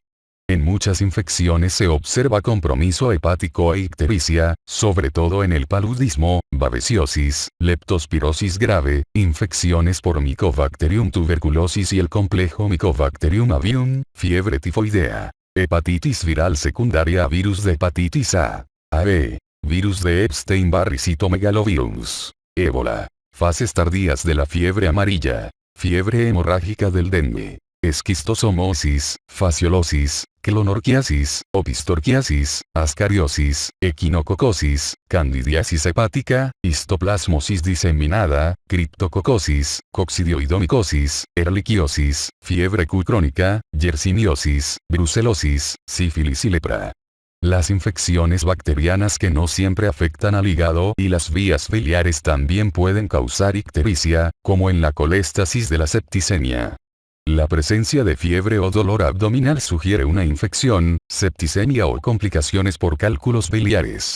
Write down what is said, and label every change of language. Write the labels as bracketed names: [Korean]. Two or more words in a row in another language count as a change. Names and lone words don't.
[Spanish] En muchas infecciones se observa compromiso hepático e ictericia, sobre todo en el paludismo, babesiosis, leptospirosis grave, infecciones por Mycobacterium tuberculosis y el complejo Mycobacterium avium, fiebre tifoidea, hepatitis viral secundaria a virus de hepatitis A, AB, virus de Epstein-Barr y citomegalovirus, ébola, fases tardías de la fiebre amarilla, fiebre hemorrágica del dengue. esquistosomosis, fasciolosis, clonorquiasis, opistorquiasis, ascariosis, equinococosis, candidiasis hepática, histoplasmosis diseminada, criptococosis, coccidioidomicosis, ehrlichiosis, fiebre Q crónica, yersiniosis, brucelosis, sífilis y lepra. Las infecciones bacterianas que no siempre afectan al hígado y las vías biliares también pueden causar ictericia, como en la coléstasis de la septicemia. La presencia de fiebre o dolor abdominal sugiere una infección, septicemia o complicaciones por cálculos biliares.